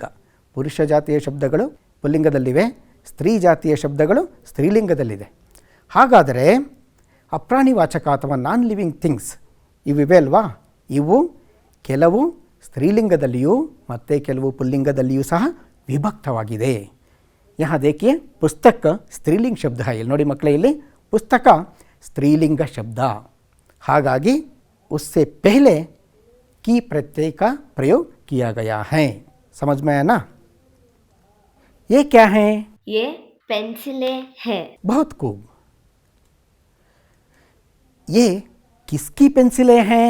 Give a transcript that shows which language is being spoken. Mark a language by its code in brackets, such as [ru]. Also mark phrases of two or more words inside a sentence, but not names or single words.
[kn] ಪುರುಷ ಜಾತಿಯ ಶಬ್ದಗಳು ಪುಲ್ಲಿಂಗದಲ್ಲಿವೆ, ಸ್ತ್ರೀ ಜಾತಿಯ ಶಬ್ದಗಳು ಸ್ತ್ರೀಲಿಂಗದಲ್ಲಿದೆ. ಹಾಗಾದರೆ ಅಪ್ರಾಣಿವಾಚಕ ಅಥವಾ [en] non living things [kn] ಇವಿವೆ ಅಲ್ವಾ, ಇವು ಕೆಲವು ಸ್ತ್ರೀಲಿಂಗದಲ್ಲಿಯೂ ಮತ್ತು ಕೆಲವು ಪುಲ್ಲಿಂಗದಲ್ಲಿಯೂ ಸಹ ವಿಭಕ್ತವಾಗಿದೆ. [hi] यहाँ देखिए पुस्तक स्त्रीलिंग शब्द है. [kn] ಇಲ್ಲಿ ನೋಡಿ ಮಕ್ಕಳೇ, ಇಲ್ಲಿ [hi] पुस्तक स्त्रीलिंग शब्द, हागागी उससे पहले की प्रत्यय का प्रयोग किया गया है. समझ में आया ना? ये क्या है? ये पेंसिलें है. बहुत खूब. ये किसकी पेंसिलें हैं?